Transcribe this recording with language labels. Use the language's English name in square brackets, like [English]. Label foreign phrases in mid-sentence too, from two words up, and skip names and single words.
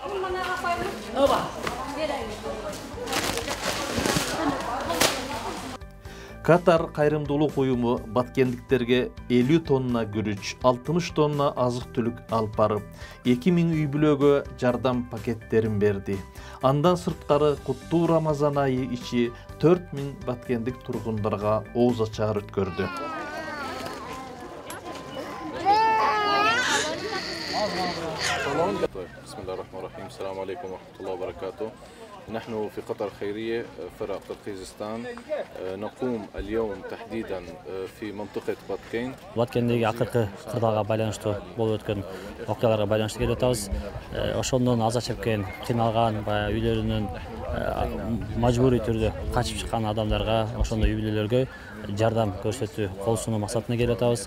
[Kyrgyz] Катар кайрымдуулук уюму баткендиктерге 50 тонна күрүч, 60 тонна азык-түлүк алып барып, 2000 үй бүлөгө жардам пакеттерин берди. Андан сырткары куттуу Рамазан айы ичи 4000 баткендик тургундарга ооз ачаар өткөрдү. [Arabic] Bismillahirrahmanirrahim. السلام عليكم ورحمة الله وبركاته. نحن في قطر خيرية فرع قرقيزستان نقوم اليوم تحديدا في منطقة باتكين. [Kyrgyz] Баткендеги акыркы кырдаалга байланыштуу болуп өткөн окуяларга байланыштуу келип атабыз. Ошондон аза чеккен, кыйналган, баягы үйлөрүнөн мажбурий түрдө качып чыккан адамдарга, ошондой үй бүлөлөргө жардам көрсөтүү, кол сунуу максатында келип атабыз.